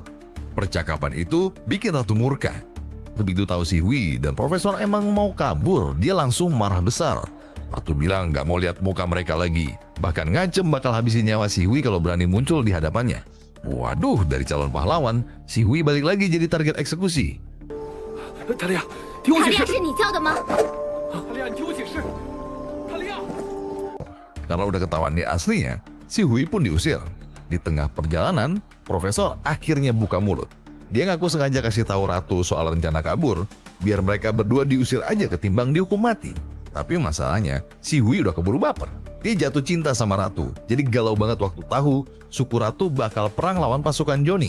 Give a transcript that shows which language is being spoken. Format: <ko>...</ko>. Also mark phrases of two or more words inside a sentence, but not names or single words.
<id>Percakapan itu bikin ratu murka. Begitu tahu si Hui dan profesor emang mau kabur, dia langsung marah besar. Ratu bilang nggak mau lihat muka mereka lagi. Bahkan ngancem bakal habisin nyawa si Hui kalau berani muncul di hadapannya. Waduh, dari calon pahlawan, si Hui balik lagi jadi target eksekusi.</id> <zh>塔利亚，听我塔利亚解释。是你叫的吗？塔利亚，你听我解释。塔利亚。</zh> <id>Karena udah ketahuan dia aslinya, si Hui pun diusir. Di tengah perjalanan, profesor akhirnya buka mulut. Dia ngaku sengaja kasih tahu ratu soal rencana kabur, biar mereka berdua diusir aja ketimbang dihukum mati. Tapi masalahnya, si Hui udah keburu baper. Dia jatuh cinta sama ratu, jadi galau banget waktu tahu suku ratu bakal perang lawan pasukan Johnny.</id>